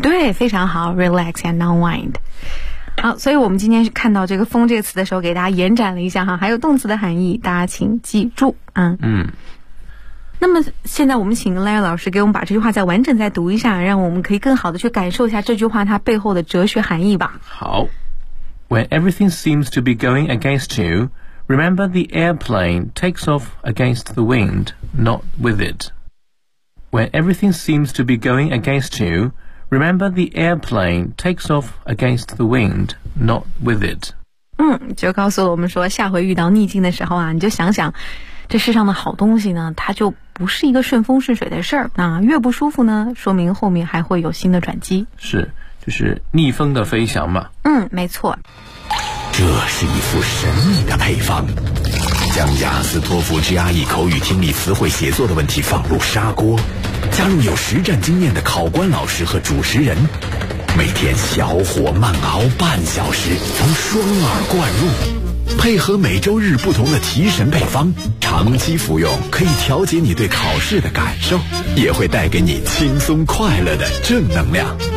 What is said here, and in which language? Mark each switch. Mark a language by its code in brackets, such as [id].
[zh] 对，非常好， [en] relax and unwind。 [zh] 好，所以我们今天看到这个风这个词的时候给大家延展了一下哈，还有动词的含义大家请记住。那么现在我们请 Larry 老师给我们把这句话再完整再读一下，让我们可以更好的去感受一下这句话它背后的哲学含义吧。 [en] 好， When everything seems to be going against you, remember the airplane takes off against the wind, not with itWhen everything seems to be going against you, remember the airplane takes off against the wind, not with it. [zh] 就告诉我们说下回遇到逆境的时候啊，你就想想这世上的好东西呢，它就不是一个顺风顺水的事儿。那越不舒服呢，说明后面还会有新的转机。是，就是逆风的飞翔嘛。没错。这是一副神秘的配方，将雅思托福 GRE 口语听力词汇写作的问题放入砂锅，加入有实战经验的考官老师和主持人，每天小火慢熬半小时，从双耳灌入，配合每周日不同的提神配方，长期服用可以调节你对考试的感受，也会带给你轻松快乐的正能量。